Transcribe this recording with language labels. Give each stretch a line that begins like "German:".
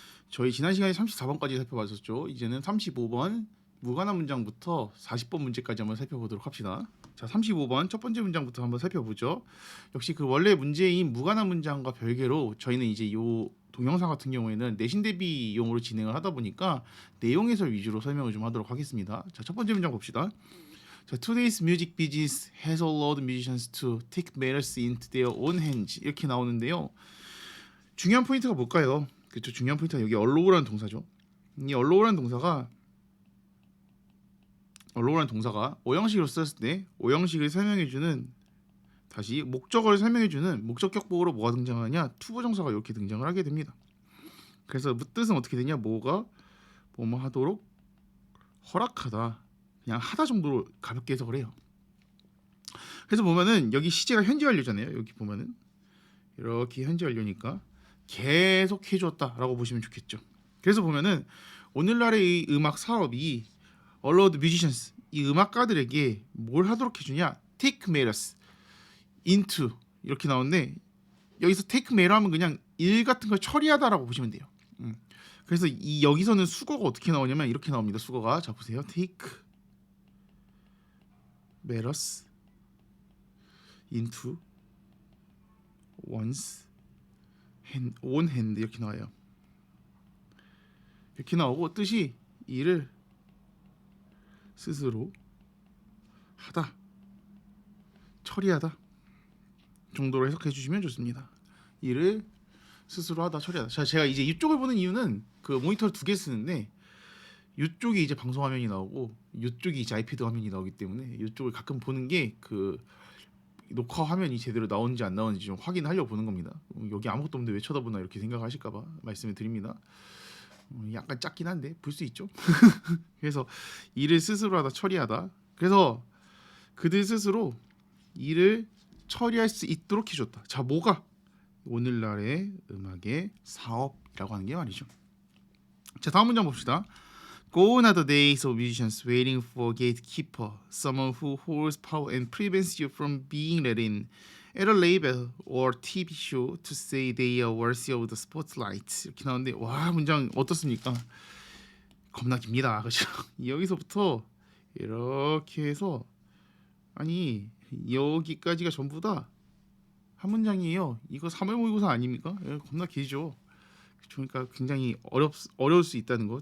Korean: 저희 지난 시간에 34번까지 살펴봤었죠. 이제는 35번 무관한 문장부터 40번 문제까지 한번 살펴보도록 합시다. 자, 35번 첫 번째 문장부터 한번 살펴보죠. 역시 그 원래 문제인 무관한 문장과 별개로 저희는 이제 요 동영상 같은 경우에는 내신 대비용으로 진행을 하다 보니까 내용 해설 위주로 설명을 좀 하도록 하겠습니다. 자, 첫 번째 문장 봅시다. 자,
English: Today's music business has allowed musicians to take matters into their own hands
Korean: 이렇게 나오는데요. 중요한 포인트가 뭘까요? 그렇죠. 중요한 포인트가 여기 allow라는 동사죠. 이 allow라는 동사가 오형식으로 썼을 때 오형식을 설명해주는 다시 목적어를 설명해주는 목적격보로 뭐가 등장하냐? 투부정사가 이렇게 등장을 하게 됩니다. 그래서 뜻은 어떻게 되냐? 뭐가 뭐뭐 하도록 허락하다, 그냥 하다 정도로 가볍게 해석을 해요. 그래서 보면은 여기 시제가 현재 완료잖아요. 여기 보면은 이렇게 현재 완료니까 계속 해줬다라고 보시면 좋겠죠. 그래서 보면은 오늘날의 이 음악 사업이
English: allowed musicians,
Korean: 이 음악가들에게 뭘 하도록 해주냐?
English: take matters into
Korean: 이렇게 나오는데 여기서
English: take matter
Korean: 하면 그냥 일 같은 걸 처리하다라고 보시면 돼요. 그래서 이 여기서는 수거가 어떻게 나오냐면 이렇게 나옵니다. 수거가 자 보세요.
English: take matters into one's own hand
Korean: 이렇게 나와요. 이렇게 나오고 뜻이 일을 스스로 하다, 처리하다 정도로 해석해 주시면 좋습니다. 일을 스스로 하다, 처리하다. 자, 제가 이제 이쪽을 보는 이유는 그 모니터를 두 개 쓰는데 이쪽이 이제 방송 화면이 나오고 이쪽이 이제 아이패드 화면이 나오기 때문에 이쪽을 가끔 보는 게 그 녹화 화면이 제대로 나오는지 안 나오는지 좀 확인하려고 보는 겁니다. 여기 아무것도 없는데 왜 쳐다보나 이렇게 생각하실까봐 말씀을 드립니다. 약간 작긴 한데 볼 수 있죠. 그래서 일을 스스로 하다, 처리하다. 그래서 그들 스스로 일을 처리할 수 있도록 해줬다. 자, 뭐가 오늘날의 음악의 사업이라고 하는 게 말이죠. 자, 다음 문장 봅시다.
English: Gone are the days of musicians waiting for a gatekeeper, someone who holds power and prevents you from being let in at a label or TV show to say they are worthy of the spotlight.
Korean: 이렇게 나오는데 와, 문장 어떻습니까? 겁나 깁니다. 그렇죠? 여기서부터 이렇게 해서 아니 여기까지가 전부 다 한 문장이에요. 이거 3월 모의고사 아닙니까? 겁나 길죠. 그러니까 굉장히 어려울 수 있다는 거.